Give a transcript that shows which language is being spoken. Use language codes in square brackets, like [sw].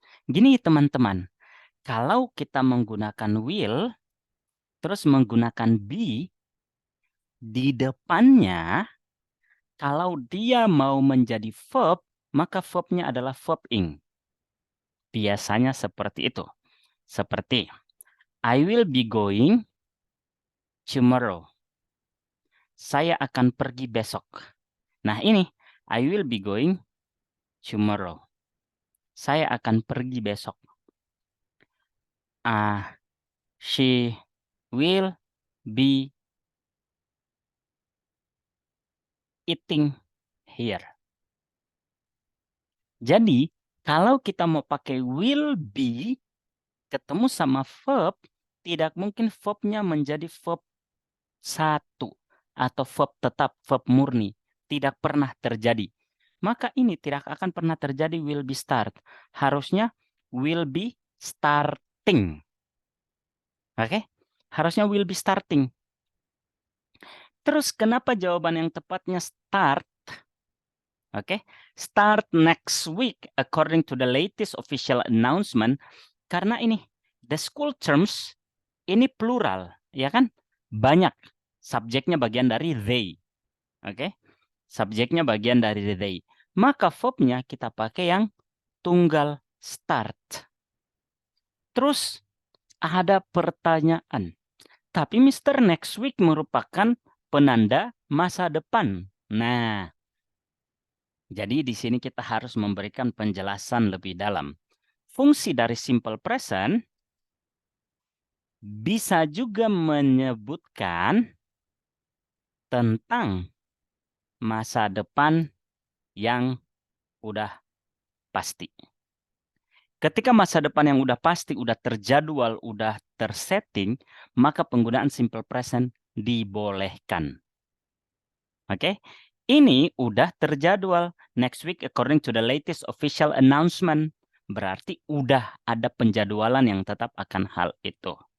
[id] Gini teman-teman, kalau kita menggunakan will, terus menggunakan be, di depannya, kalau dia mau menjadi verb, maka verbnya adalah verb ing. Biasanya seperti itu. [en] Seperti, I will be going tomorrow. [id] Saya akan pergi besok. Nah ini, [en] I will be going tomorrow. [id] Saya akan pergi besok. [en] She will be eating here. [id] Jadi, kalau kita mau pakai will be, ketemu sama verb, tidak mungkin verbnya menjadi verb 1 atau verb tetap, verb murni. Tidak pernah terjadi. Maka ini tidak akan pernah terjadi will be start. Harusnya will be starting. Oke? Harusnya will be starting. Terus kenapa jawaban yang tepatnya start? [en] Oke, start next week according to the latest official announcement. [id] Karena ini [en] the school terms [id] ini plural, ya kan? Banyak. Subjeknya bagian dari they. Oke. Subjeknya bagian dari they. Maka verbnya kita pakai yang tunggal start. Terus ada pertanyaan. Tapi Mr. Next week merupakan penanda masa depan. Nah, jadi di sini kita harus memberikan penjelasan lebih dalam. Fungsi dari simple present bisa juga menyebutkan tentang masa depan yang udah pasti. Ketika masa depan yang udah pasti, udah terjadwal, udah tersetting, maka penggunaan simple present dibolehkan. Oke? Ini udah terjadwal. [en] Next week according to the latest official announcement. [id] Berarti udah ada penjadwalan yang tetap akan hal itu.